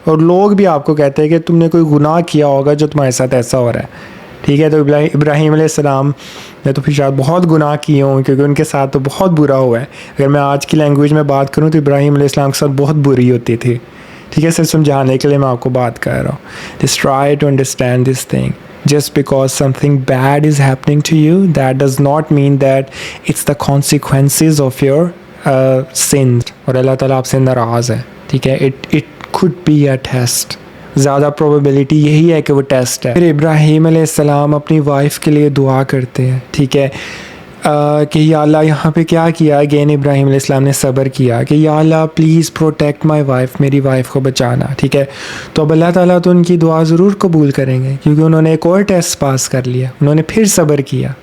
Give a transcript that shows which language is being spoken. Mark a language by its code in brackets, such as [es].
[ur] اور لوگ بھی آپ کو کہتے ہیں کہ تم نے کوئی گناہ کیا ہوگا جو تمہارے ساتھ ایسا ہو رہا ہے. ٹھیک ہے, تو ابراہیم علیہ السلام نے تو پھر شاید بہت گناہ کیے ہوں کیونکہ ان کے ساتھ تو بہت برا ہوا ہے. اگر میں آج کی لینگویج میں بات کروں تو ابراہیم علیہ السلام کے ساتھ بہت بری ہوتی تھی. ٹھیک ہے, صرف سمجھانے کے لیے میں آپ کو بات کر رہا ہوں. [en] Just try to understand this thing. Just because something bad is happening to you, that does not mean that it's the consequences of your sins. [ur] اور اللہ تعالیٰ آپ سے ناراض ہے. ٹھیک ہے, [en] it could be a test. [ur] زیادہ پروبیبلٹی یہی ہے کہ وہ ٹیسٹ ہے. پھر ابراہیم علیہ السلام اپنی وائف کے لیے دعا کرتے ہیں. ٹھیک ہے, کہ یا اللہ یہاں پہ کیا کیا, اگین ابراہیم علیہ السلام نے صبر کیا کہ یا اللہ [en] please protect my wife, [ur] میری وائف کو بچانا. ٹھیک ہے, تو اب اللہ تعالیٰ تو ان کی دعا ضرور قبول کریں گے کیونکہ انہوں نے ایک اور ٹیسٹ پاس کر لیا, انہوں نے پھر صبر کیا.